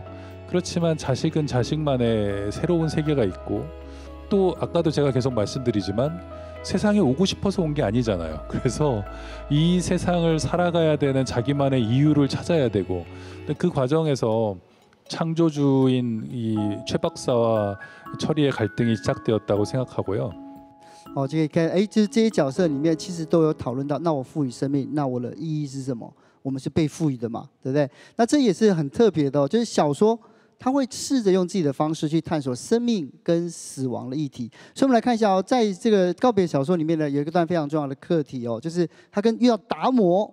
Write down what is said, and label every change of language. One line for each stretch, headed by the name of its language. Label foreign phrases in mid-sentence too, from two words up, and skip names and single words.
Korean: 그렇지만 자식은 자식만의 새로운 세계가 있고, 또 아까도 제가 계속 말씀드리지만 세상에 오고 싶어서 온 게 아니잖아요. 그래서 이 세상을 살아가야 되는 자기만의 이유를 찾아야 되고, 근데 그 과정에서 창조주인 이 최 박사와 철이의 갈등이 시작되었다고 생각하고요.
Chinese: 就可以看，就是这些角色里面其实都有讨论到，那我赋予生命，那我的意义是什么？我们是被赋予的嘛，对不对？那这也是很特别的就是小说它会试着用自己的方式去探索生命跟死亡的议题。所以我们来看一下在这个告别小说里面呢，有一个段非常重要的课题就是他遇到达摩。